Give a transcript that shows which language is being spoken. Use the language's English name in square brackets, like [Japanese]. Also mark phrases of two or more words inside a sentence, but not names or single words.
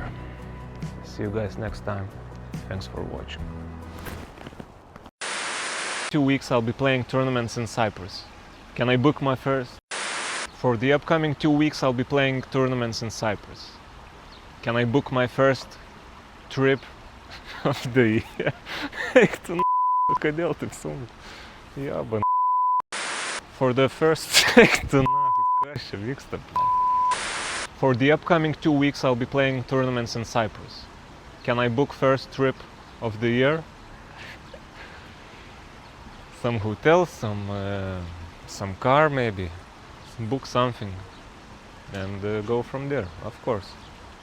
[English] See you guys next time. Thanks for watching. 2 weeks I'll be playing tournaments in Cyprus. Can I book my first? For the upcoming 2 weeks I'll be playing tournaments in Cyprus. Can I book my first trip of the year? [Lithuanian] Eik tu kodėl taip sunku? Jaba. [English] For the first... [Lithuanian] Eik tu kas čia vyksta? [English] For the upcoming 2 weeks I'll be playing tournaments in Cyprus. Can I book first trip of the year? Some hotel, some car maybe. Book something and go from there, of course.